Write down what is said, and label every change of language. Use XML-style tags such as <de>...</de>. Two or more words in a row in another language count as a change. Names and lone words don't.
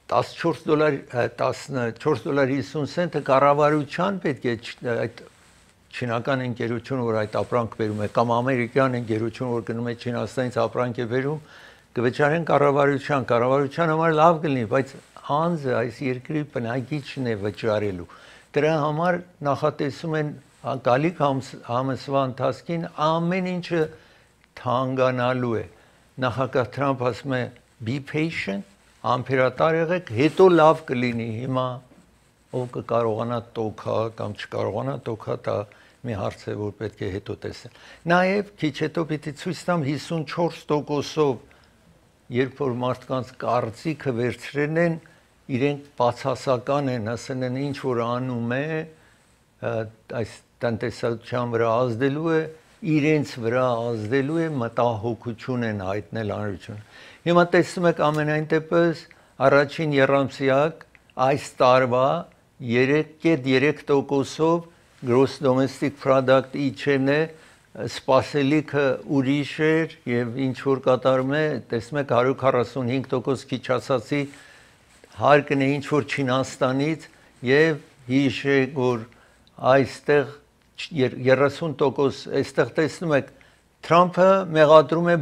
<hy>$14.50 կառավարության պետք է այդ չինական ընկերությունը, որ այդ ապրանք բերում է, կամ ամերիկյան ընկերությունը, որ գնում է Չինաստանից ապրանք է բերում, կվճարեն կառավարության համար լավ կլինի, բայց անձը այս երկրի բնակիչն է վճարելու։ Դրա համար նախատեսում են գալիք ամսվա ընթացքին ամեն ինչը թանկանալու է։ Նախագահ Թրամփ ասում է be patient, ամբերատար եղեք, հետո լավ կլինի, հիմա ով կկարողանա տոքա կամ չկարողանա տոքա, դա մի հարց է, որ պետք է հետո տեսնել։ Նաև քիչ հետո պիտի ցույց տամ 54%-ով, երբ որ մարդկանց կարծիքը վերցրել են, իրենք բացասական են, ասել են ինչ որ անում է, այս տնտեսության վրա ազդելու է, իրենց վրա ազդելու է, մտահոգություն են հայտնել հանրությունը։ Հիմա տեսնում եք ամենայն դեպս առաջին երամսյակ այս տարվա 3.3%-ով</hy> <en>gross domestic product</en> <hy>իջել է, սպասելիքը ուրիշ էր եւ ինչ որ կատարում է, տեսնում եք 145% քիչ ասացի հարկն է ինչ որ Չինաստանից եւ հիշեք որ այստեղ 30% այստեղ տեսնում եք Թրամփը մեղադրում է</hy>